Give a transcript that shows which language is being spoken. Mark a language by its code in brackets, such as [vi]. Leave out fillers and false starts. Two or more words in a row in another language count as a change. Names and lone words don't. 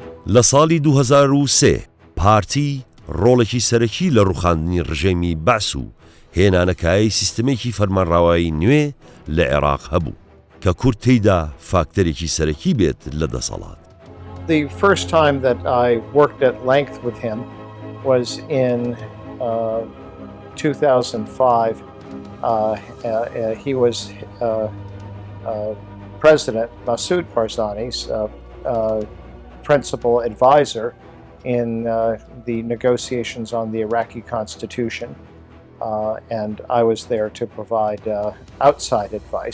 [ckb] لە ساڵی 2003 پارتی ڕۆڵێکی سەرەکی لە ڕوخاندنی ڕژێمی بەعس و هێنانەکایی سیستمێکی فەرمانڕاوایی نوێ لە عێراق هەبوو کە کورد تێیدا فاکتەرێکی سەرەکی بێت لە دەسەڵات. [en] The first time that I worked at length with him was in 2005. He was President Masoud Barzani's principal advisor in the negotiations on the Iraqi constitution, and I was there to provide outside advice.